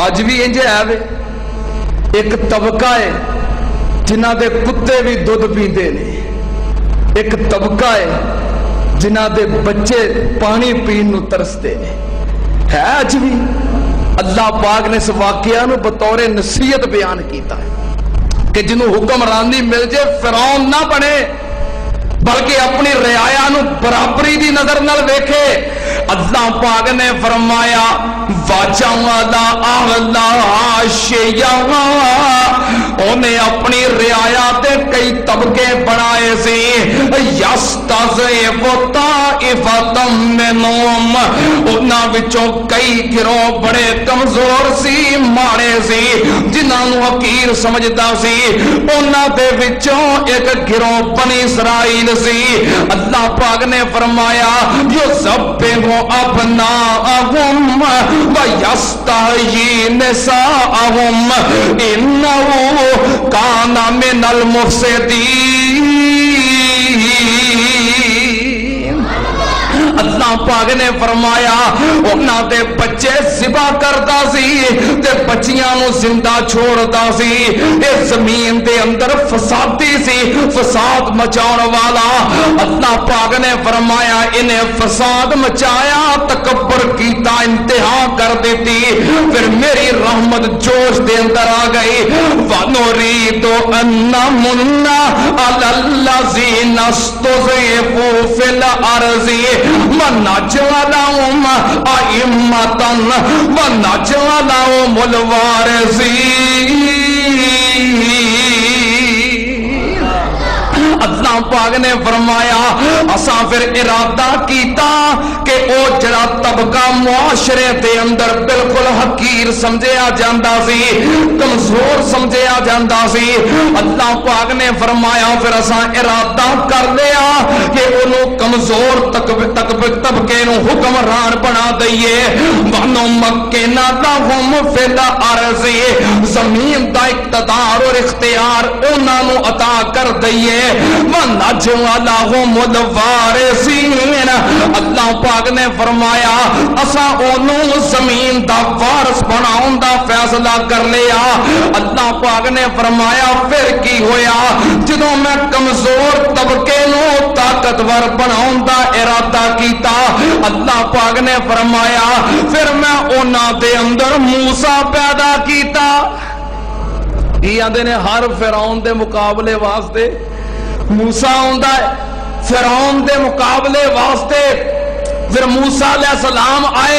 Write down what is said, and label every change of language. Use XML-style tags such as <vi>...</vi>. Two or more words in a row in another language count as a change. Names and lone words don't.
<pa>اج بھی انج ہے وے، ایک طبقہ ہے جنہ دے کتے بھی دودھ پیندے نے، ایک طبقہ ہے جنہ دے بچے پانی پین نو ترستے نے، ہے اج بھی۔ اللہ پاک نے اس واقعہ نو بطور نصیحت بیان کیتا ہے کہ جنہوں حکمرانی مل جائے فرعون نہ بنے بلکہ اپنی رعایا نو برابری دی نظر نال ویکھے۔ اللہ پاک نے فرمایا</pa> <ar>وَجَعَلَ أَهْلَهَا شِيَعًا،</ar> <pa>انہیں اپنی رعایا تے کئی طبقے بنائے سی۔</pa> <ar>يَسْتَضْعِفُ طَائِفَةً مِّنْهُمْ،</ar> <pa>انہاں وچوں کئی گروہ بڑے کمزور سی، ماڑے سی، جنہاں نو حقیر سمجھدا سی، انہاں دے وچوں ایک گروہ بنی اسرائیل سی۔ اللہ پاک نے فرمایا</pa> <ar>یُذَبِّحُ أَبْنَاءَهُمْ وَيَسْتَحْيِي نِسَاءَهُمْ إِنَّهُ كَانَ مِنَ الْمُفْسِدِينَ۔</ar> <pa>اللہ پاک نے فرمایا انہاں دے بچے ذبح کردا سی تے بچیاں نو زندہ چھوڑدا سی۔ اس زمین دے اندر فسادی سی، فساد مچاؤن والا۔ اللہ پاک نے فرمایا انہیں فساد مچایا، تکبر کیتا، انتہا کر دیتی، پھر میری رحمت جوش دے اندر آ گئی۔</pa> <ar>وَنُرِيدُ أَن نَّمُنَّ عَلَى الَّذِينَ اسْتُضْعِفُوا فِي الْأَرْضِ وَنَجْعَلَهُمْ أَئِمَّةً وَنَجْعَلَهُمُ الْوَارِثِينَ۔</ar> <pa>اللہ پاک نے فرمایا اساں پھر ارادہ کیتا کہ او جڑا طبقہ معاشرے دے اندر بالکل حقیر سمجھیا جاندا سی، کمزور سمجھیا جاندا سی، اللہ پاک نے فرمایا پھر اساں ارادہ کر لیا کہ انہوں کمزور طبقے نو حکمران بنا دئیے۔</pa> <ar>وَنُمَكِّنَ لَهُمْ فِي الْأَرْضِ،</ar> <pa>زمین دا اقتدار اور اختیار انہاں نو عطا کر دئیے۔</pa> <ar>وَنَجْعَلَهُمُ الْوَارِثِينَ،</ar> <pa>اللہ پاک نے فرمایا اساں انہوں زمین دا وارث بناؤں دا فیصلہ کر لیا۔ اللہ پاک نے فرمایا پھر کی ہویا جدوں میں کمزور طبقے نو طاقتور بناؤں دا ارادہ کیتا، اللہ پاک نے فرمایا پھر میں انہاں دے اندر موسیٰ پیدا کیتا۔ یہ آندے نے ہر فرعون دے مقابلے واسطے موسیٰ ہوندا ہے، فرعون دے مقابلے واسطے پھر موسیٰ علیہ السلام آئے۔</pa>